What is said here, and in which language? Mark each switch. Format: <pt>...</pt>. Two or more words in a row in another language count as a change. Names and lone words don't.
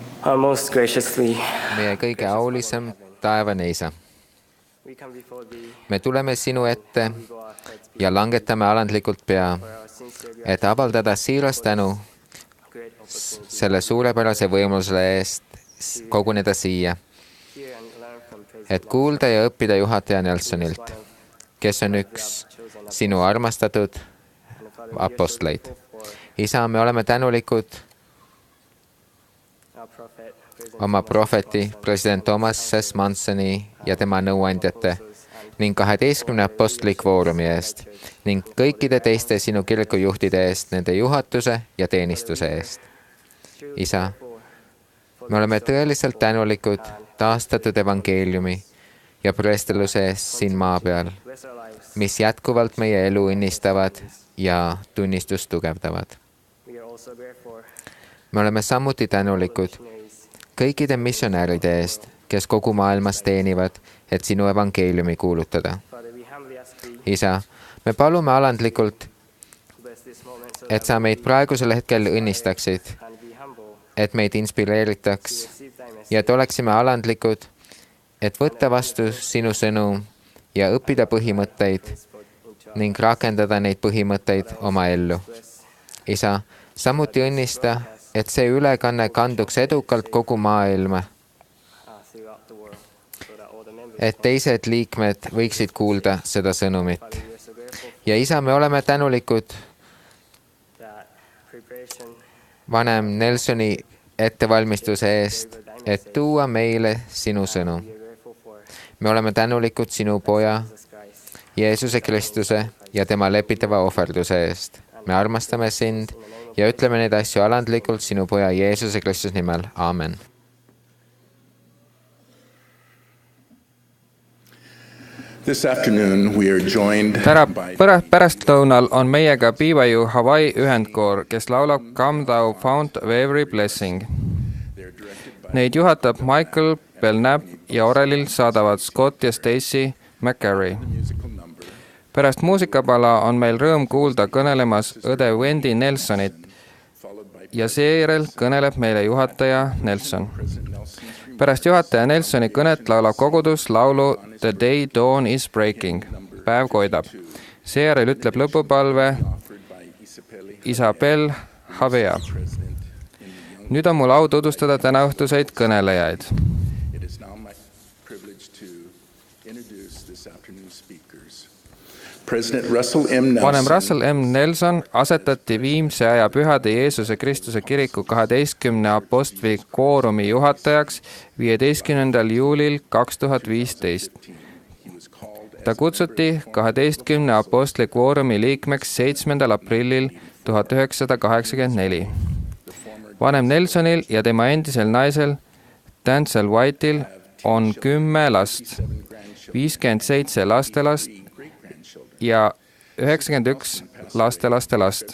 <en>Our most graciously,</en> <et>meie kõige aulisem taevane Isa,</et> <en>we come before thee,</en> <et>me tuleme sinu ette</et> <en>we bow our heads</en> <et>ja langetame alandlikult pea,</et> <en>for our sincere</en> <et>et avaldada siiras tänu</et> <en>great opportunity</en> <et>selle suurepärase võimaluse eest koguneda siia,</et> <en>here and learn from President</en> <et>et kuulda ja õppida juhataja Nelsonilt, kes on üks sinu armastatud</et> <en>and Father, we are so</en> <et>apostleid.</et> <en>grateful for</en> <et>Isa, me oleme tänulikud</et> <en>our prophet, President</en> <et>oma</et> <en>Thomas</en> <et>prohveti,</et> <en>Monson,</en> <et>president Thomas S. Mansoni ja tema nõuandjate ning 12 apostli kvoorumi eest ning kõikide teiste sinu kiriku juhtide eest, nende juhatuse ja teenistuse eest. Isa, me oleme tõeliselt tänulikud taastatud evangeeliumi ja preesteluse eest siin maa peal,</et> <en>bless our lives.</en> <et>mis jätkuvalt meie elu õnnistavad ja tunnistust tugevdavad.</et> <en>We are also grateful</en> <et>Me oleme samuti tänulikud</et> <en>missionaries.</en> <et>kõikide missionääride eest, kes kogu maailmas teenivad, et sinu evangeeliumi kuulutada.</et> <en>Father, we humbly ask thee</en> <et>Isa, me palume alandlikult,</et> <en>to bless this moment so</en> <et>et sa meid praegusel hetkel õnnistaksid,</et> <en>and be humble</en> <et>et meid inspireeritaks</et> <en>to receive thy message.</en> <et>ja et oleksime alandlikud, et võtta vastu sinu sõnum ja õppida põhimõtteid ning rakendada neid põhimõtteid oma ellu. Isa, samuti õnnista, et see ülekanne kanduks edukalt kogu maailma,</et> <en>Throughout the world, so that all the members</en> <et>et teised liikmed võiksid kuulda seda sõnumit.</et> <en>we are so grateful</en> <et>Ja Isa, me oleme tänulikud</et> <en>that preparation</en> <et>vanem Nelsoni ettevalmistuse eest, et tuua meile sinu sõnum.</et> <en>we are grateful for</en> <et>Me oleme tänulikud sinu poja,</et> <en>Jesus Christ.</en> <et>Jeesuse Kristuse ja tema lepitava ohverduse eest. Me armastame sind ja ütleme neid asju alandlikult sinu poja Jeesuse Kristuse nimel. Aamen.</et> <en>This afternoon we are joined</en> <et>täna</et> <en>by</en> <et>pärastlõunal on meiega Beaverview Hawaii ühendkoor, kes laulab Come Thou Fount of Every Blessing. Neid juhatab Michael Belknap ja orelil saadavad Scott ja Stacy McCarry.</et> <en>musical number</en> <et>Pärast muusikapala on meil rõõm kuulda kõnelemas õde Wendy Nelsonit</et> <en>followed by</en> <et>ja seejärel kõneleb meile juhataja Nelson.</et> <en>President Nelson's</en> <et>Pärast juhataja Nelsoni kõnet laulab kogudus laulu The Day Dawn is Breaking, päev koidab. Seejärel ütleb lõpupalve</et> <en>offered by Isabelle</en> <et>Isabel Havea.</et> <en>President in the Young.</en> <et>Nüüd on mul au tutvustada tänaõhtuseid kõnelejaid.</et> <en>It is now my privilege to introduce this afternoon's speakers. President Russell M.</en> <et>vanem Nelson Russell M. Nelson asetati viimse aja pühade Jeesuse Kristuse kiriku 12 apostli kvoorumi juhatajaks 15. juulil 2015.</et> <en>he was called</en> <et>Ta kutsuti 12 apostli kvoorumi liikmeks 7. aprillil 1984. Vanem Nelsonil ja tema endisel naisel Dancel Whiteil on 10 last, 57 lastelast ja 91 lastelastelast.</et>